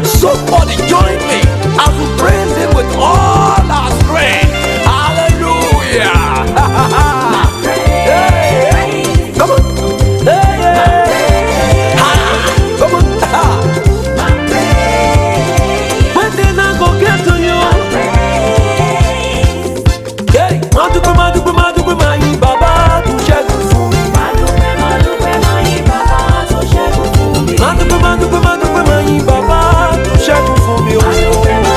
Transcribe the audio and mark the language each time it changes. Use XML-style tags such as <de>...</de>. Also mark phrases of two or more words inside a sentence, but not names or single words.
<en>Everybody join me as we praise Him with all our strength. Hallelujah. Hey, come on. Hey, ha, come on. Ha. When then I go get to you.</en> <yo>Hey, Madupe, Madupe, Madupe, my Baba, to ṣẹ́gun fún mi. Madupe, Madupe, my Baba, to ṣẹ́gun fún mi.</yo>